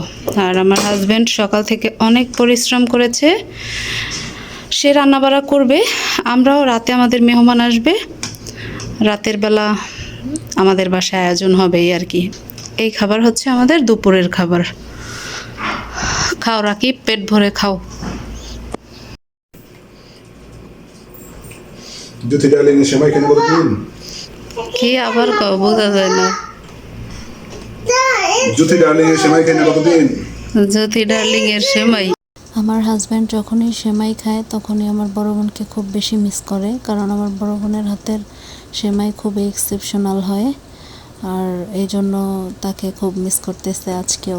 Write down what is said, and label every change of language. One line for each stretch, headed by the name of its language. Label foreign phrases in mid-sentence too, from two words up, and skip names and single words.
Bangla: আর আমার হাজব্যান্ড সকাল থেকে অনেক পরিশ্রম করেছে, সে রান্নাবাড়া করবে। আমরাও রাতে, আমাদের মেহমান আসবে, রাতের বেলা আমাদের বাসায় আয়োজন হবে আর কি। এই খাবার হচ্ছে আমাদের দুপুরের খাবার। খাও রাকিব, পেট ভরে খাও। Dito galing yung siya may kinabot din. কি আবার কও বোঝা যায় না। জ্যোতি ডার্লিং এর সেমাই খাই না কতদিন? জ্যোতি ডার্লিং এর সেমাই। আমার হাজব্যান্ড যখনই সেমাই খায় তখনই আমার বড় বোনকে খুব বেশি মিস করে, কারণ আমার বড় বোনের হাতের সেমাই খুবই এক্সেপশনাল হয়, আর এই জন্য তাকে খুব মিস করতেছে আজকেও।